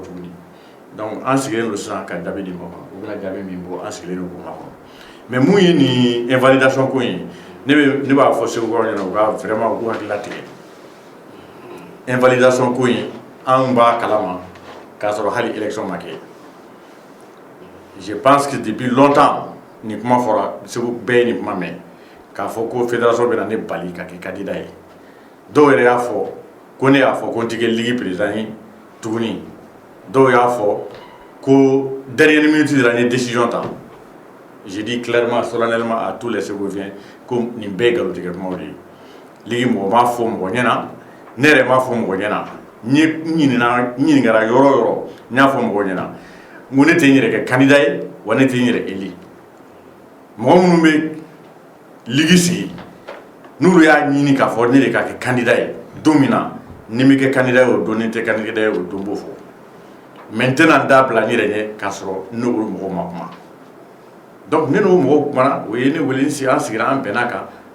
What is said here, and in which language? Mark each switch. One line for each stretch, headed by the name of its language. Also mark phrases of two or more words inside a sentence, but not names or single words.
Bambara: tuguni donc an sigilen don sisan ka jaabi di mɔgɔ ma u bɛna jaabi min bɔ an sigilen don k'o ma kɔnɔ mais mun ye nin invalidation ko in ne b'a fɔ Segukɔrɔ ɲɛna u ka vraiment u k'u hakili latigɛ invalidation ko in an b'a kalama k'a sɔrɔ hali élection ma kɛ
French: je pense que depuis longtemps
Bambara: nin kuma fɔra Segu bɛɛ ye nin kuma mɛn k'a fɔ ko fédération bɛna ne bali ka kɛ candidat ye dɔw yɛrɛ y'a fɔ ko ne y'a fɔ ko n tɛ kɛ
French: ligue président
Bambara: ye tuguni dɔw y'a fɔ ko
French: dernière minute de la
Bambara: n ye décision ta
French: je dis clairement solennellement à tous les Ségoviens
Bambara: ko nin bɛɛ ye nkalontigɛ kumaw de ye ligue mɔgɔ m'a fɔ mɔgɔ ɲɛna ne yɛrɛ m'a fɔ mɔgɔ ɲɛna ɲininkara yɔrɔ yɔrɔ n y'a fɔ mɔgɔw ɲɛna n ko ne tɛ n yɛrɛ kɛ candidat ye wa ne tɛ n yɛrɛ élu mɔgɔ minnu bɛ ligi sigi n'olu y'a ɲini k'a fɔ ne de ka kɛ candidat ye don min na ni n bɛ kɛ candidat ye o don ni n tɛ candidat ye o don n b'o fɔ mais n tɛna n da bila n yɛrɛ ɲɛ k'a sɔrɔ n'olu mɔgɔw ma kuma donc ne n'o mɔgɔw kumana o ye ne wele an sigira an bɛnna kan